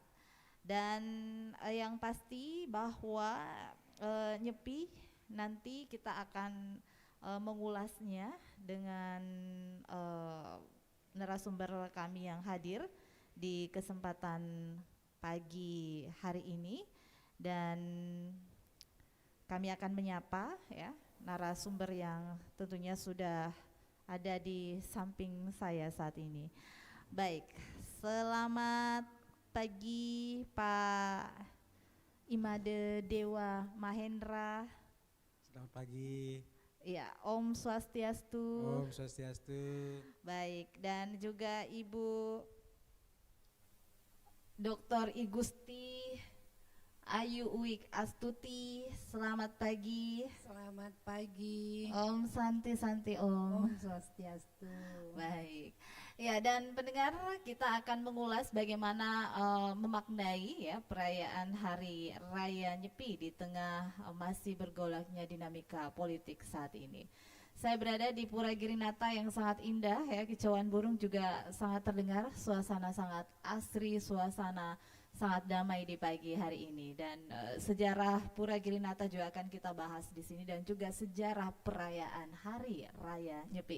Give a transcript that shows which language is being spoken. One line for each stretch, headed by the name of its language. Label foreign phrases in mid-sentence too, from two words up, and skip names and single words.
Indonesian: Dan yang pasti bahwa Nyepi nanti kita akan mengulasnya dengan narasumber kami yang hadir di kesempatan pagi hari ini, dan kami akan menyapa ya narasumber yang tentunya sudah ada di samping saya saat ini. Baik, selamat pagi Pak Imade Dewa Mahendra. Selamat pagi.
Balinese: Ya, Om Swastiastu. Om Swastiastu.
Indonesian: Baik, dan juga Ibu Dr. I Gusti Ayu Uwik Astuti. Selamat pagi. Selamat pagi.
Balinese: Om Santi Santi Om. Om Swastiastu.
Indonesian: Baik. Ya, dan pendengar, kita akan mengulas bagaimana memaknai ya perayaan Hari Raya Nyepi di tengah masih bergolaknya dinamika politik saat ini. Saya berada di Pura Girinata yang sangat indah ya, kicauan burung juga sangat terdengar, suasana sangat asri, suasana sangat damai di pagi hari ini, dan sejarah Pura Girinata juga akan kita bahas di sini, dan juga sejarah perayaan Hari Raya Nyepi.